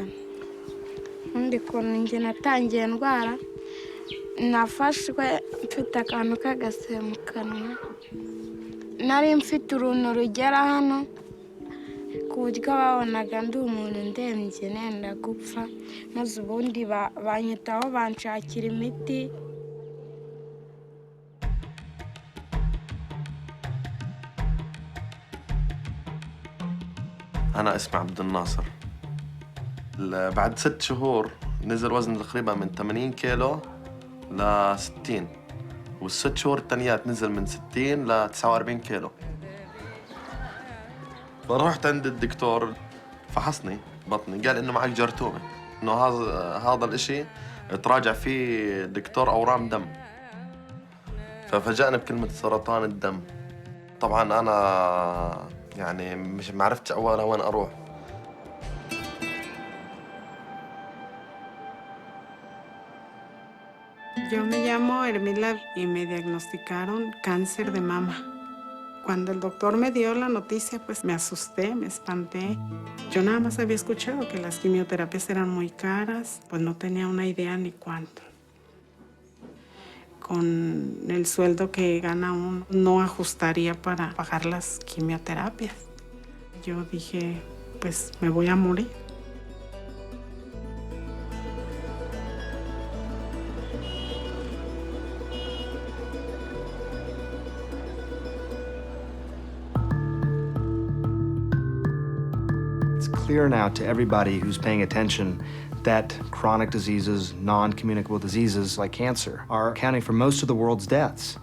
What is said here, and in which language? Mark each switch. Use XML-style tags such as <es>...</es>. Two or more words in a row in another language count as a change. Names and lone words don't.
<rw>Undi kuntu njye natangiye ndwara nafashwe mfite akantu k'agasebe mu kanwa. Nari mfite uruntu rugera hano ku buryo babonaga ndi umuntu ndembye nenda gupfa, maze ubundi banyitaho banshakira imiti.</rw> <ar>أنا اسمي عبد الناصر. بعد 6 شهور نزل وزني تقريبا من 80 كيلو ل 60، وال6 شهور التانيات نزل من 60 ل 49 كيلو. فرحت عند الدكتور فحصني بطني، قال إنه معك جرثومة، إنه هذا الإشي تراجع فيه دكتور أورام دم. ففاجأني بكلمة سرطان الدم. طبعاً أنا يعني مش معرفتش أولا وين أروح.</ar> <es>Yo me llamo Hermila y me diagnosticaron cáncer de mama. Cuando el doctor me dio la noticia, pues me asusté, me espanté. Yo nada más había escuchado que las quimioterapias eran muy caras, pues no tenía una idea ni cuánto. Con el sueldo que gana uno, no ajustaría para pagar las quimioterapias. Yo dije, pues me voy a morir.</es> <en>It's clear now to everybody who's paying attention that chronic diseases, non-communicable diseases like cancer are accounting for most of the world's deaths.</en>